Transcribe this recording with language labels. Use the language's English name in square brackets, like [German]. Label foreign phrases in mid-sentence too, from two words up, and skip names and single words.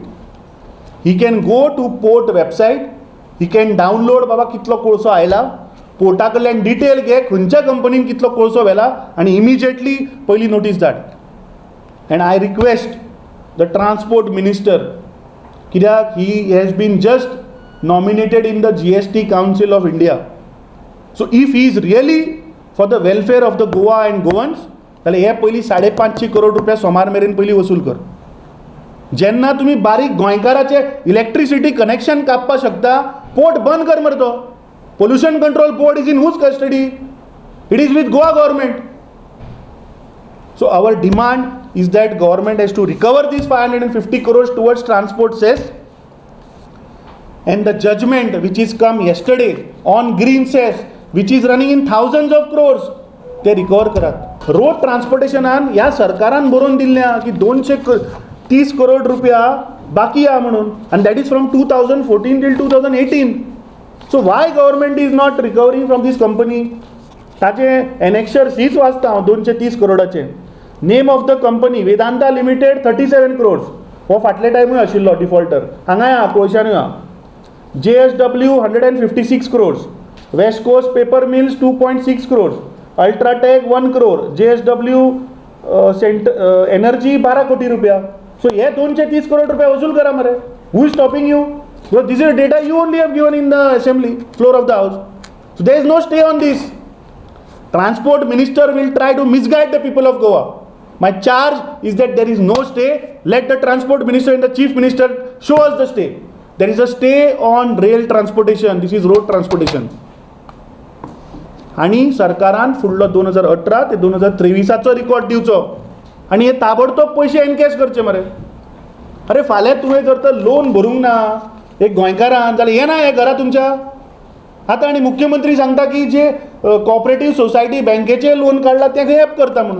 [English] He can go to port website, he can download [Konkani] बाबा कितलो कोळसो आयला, पोर्टा कडल्यान डिटेल घे खंयच्या कंपनीन कितलो कोळसो व्हेला आनी इमिजिएटली पयली नोटीस धाड. [English] And I request the transport minister, कित्याक he has been just nominated in the GST council of India. So if he is really for the welfare of the Goa and Goans [Konkani] जाल्यार हे पयलीं 550 करोड रुपया सोमार मेरेन पयलीं वसूल कर. जेन्ना तुमी बारीक गोंयकाराचे इलेक्ट्रिसिटी कनेक्शन कापपाक शकता, पोर्ट बंद कर मरे तो. [English] Pollution control board is in whose custody? It is with Goa government. So our demand is that government has to recover these 550 crores towards transport cess and the judgment which is come yesterday on green cess which is running in thousands of crores [Konkani] ते रिकवर करात. रोड ट्रान्सपोर्टेशनान ह्या सरकारान बरोवन दिल्ल्या की 230 करोड रुपया बाकी आहा म्हणून, [English] and that is from 2014 till 2018. So why government is not recovering from this company? [Konkani] ताचे एनेक्शर सीच वाचता हांव 230 करोडाचे. [English] Name of the company वेदांता लिमिटेड 37 crores. [Konkani] हो फाटल्या टायमूय आशिल्लो डिफॉल्टर, हांगाय आहा कोळशानूय आहा. [English] JSW 156 crores, West Coast Paper Mills 2.6 crores, Ultratech 1 crore, JSW Energy 12 [Konkani] कोटी रुपया. So हे 230 करोड रुपया वसूल करा मरे. [English] Who is stopping you? Because this is data you only have given in the assembly floor of the house. So there is no stay on this. Transport minister will try to misguide the people of Goa. My charge is that there is no stay. Let the transport minister and the chief minister show us the stay. There is a stay on rail transportation. This is road transportation. [Konkani] आणि सरकारान फुडलो 2018 ते 2023 रिकॉर्ड दिवचो आणि हे ताबडतोब पयशे एनकॅश करचे मरे. अरे फाल्यां तुवें जर तर लोन भरूंक ना एक गोंयकारान जाल्यार येना हे घरा तुमच्या. आतां आनी मुख्यमंत्री सांगता की जे कॉपरेटीव सोसायटी बँकेचे लोन काडला ते हेप करता म्हणून.